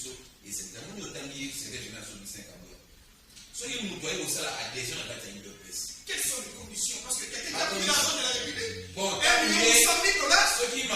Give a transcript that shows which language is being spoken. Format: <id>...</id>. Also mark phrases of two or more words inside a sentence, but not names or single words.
<ln>Soki mtu ayo sala adhésion na kati ya UDPS.</ln> <fr>Quelles sont les conditions? Parce que quelqu'un qui a pris l'argent de la République, bon, $1 million, $100 000, ceux qui</fr>